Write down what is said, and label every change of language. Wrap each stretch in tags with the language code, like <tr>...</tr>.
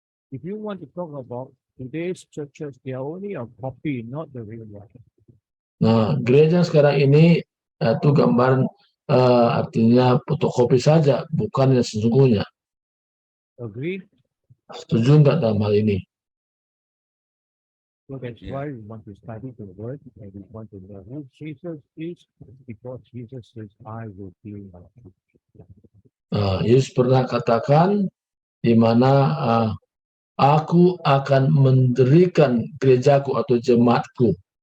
<en>If you want to talk about today's churches, they are only a copy, not the real one.</en> <id>Nah, gereja sekarang ini itu gambaran artinya fotokopi saja, bukan yang sesungguhnya.</id> <en>Agree?</en> <id>Setuju nggak dalam hal ini?</id> <en>So that's why we want to study the word and we want to know who Jesus is, because Jesus says, I will build my church.</en> <id>Yesus pernah katakan di mana aku akan mendirikan gerejaku atau jemaatku.</id>